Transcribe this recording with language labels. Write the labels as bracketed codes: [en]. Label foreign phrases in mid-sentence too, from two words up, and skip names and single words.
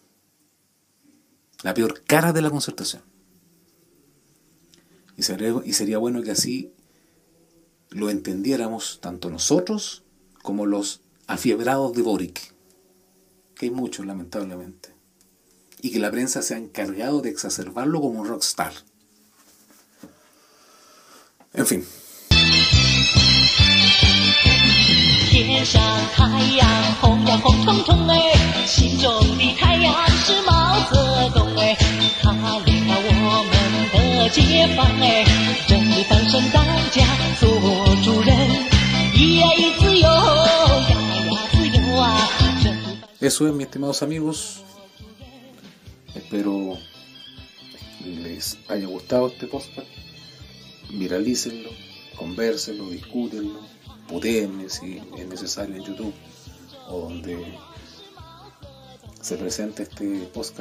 [es] La peor cara de la concertación. Y sería bueno que así lo entendiéramos tanto nosotros como los afiebrados de Boric, que hay muchos lamentablemente, y que la prensa se ha encargado de exacerbarlo como un rockstar. En fin. [zh] 天上太阳红呀红彤彤哎，心中的太阳是毛泽东哎，他领导我们的解放哎，正义翻身当家做主人，咿呀咿自由，呀呀自由啊。 [es] Eso es, mis estimados amigos. Espero les haya gustado este podcast. Viralícenlo, convérsenlo, discútenlo, putéenme si es necesario en YouTube o donde se presente este podcast.